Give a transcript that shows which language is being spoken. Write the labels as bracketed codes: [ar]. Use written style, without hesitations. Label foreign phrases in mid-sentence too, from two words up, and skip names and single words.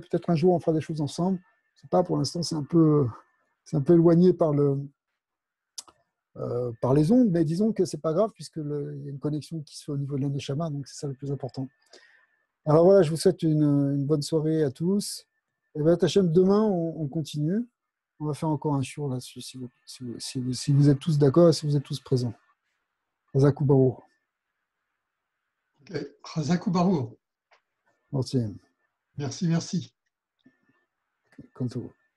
[fr] Peut-être un jour, on fera des choses ensemble. Je sais pas, pour l'instant, c'est un peu éloigné par les ondes, mais disons que c'est pas grave, puisqu'il y a une connexion qui se fait au niveau de l'Aneshama, donc c'est ça le plus important. Alors voilà, je vous souhaite une bonne soirée à tous. Et bien, Hachem, demain, on continue. On va faire encore un shiur là-dessus, si vous êtes tous d'accord et si vous êtes tous présents. [he] חזק וברוך. Ok, חזק וברוך. [fr] Merci. Merci. Comme tout.